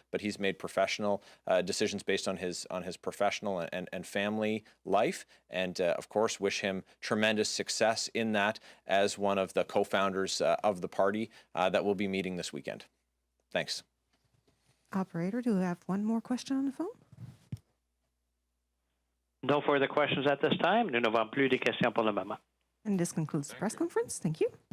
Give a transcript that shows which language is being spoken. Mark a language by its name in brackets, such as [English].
[English] But he's made professional decisions based on his professional and family life. And of course, wish him tremendous success in that as one of the co-founders of the party that will be meeting this weekend. Thanks. Operator, do we have one more question on the phone? No further questions at this time. [French] Nous n'avons plus de questions pour le moment. [English] And this concludes the press conference. Thank you.